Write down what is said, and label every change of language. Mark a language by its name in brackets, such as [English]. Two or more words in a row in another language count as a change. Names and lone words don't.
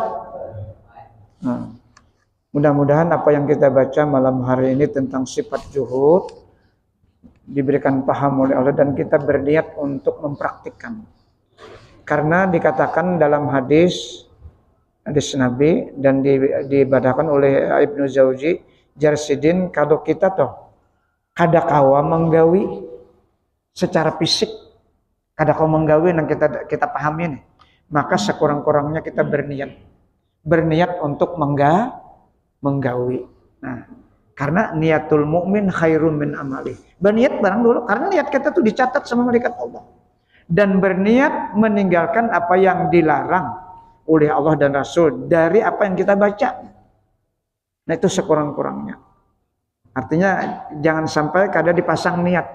[Indonesian] Nah, mudah-mudahan apa yang kita baca malam hari ini tentang sifat zuhud diberikan paham oleh Allah dan kita berniat untuk mempraktikkan. Karena dikatakan dalam hadis Nabi dan dibadahkan oleh Ibnu Jauzi, [Banjar] Jarsidin, kalau kita toh kada kawa menggawi secara fisik, kada kawa menggawi yang kita pahami nih, maka sekurang-kurangnya kita berniat untuk menggawi. [Indonesian] Nah, karena [Arabic] نية المؤمن خير من عمل. [Indonesian] Berniat barang dulu, karena niat kita tuh dicatat sama malaikat Allah. Dan berniat meninggalkan apa yang dilarang oleh Allah dan Rasul dari apa yang kita baca. Nah, itu sekurang-kurangnya. Artinya jangan sampai kada dipasang niat.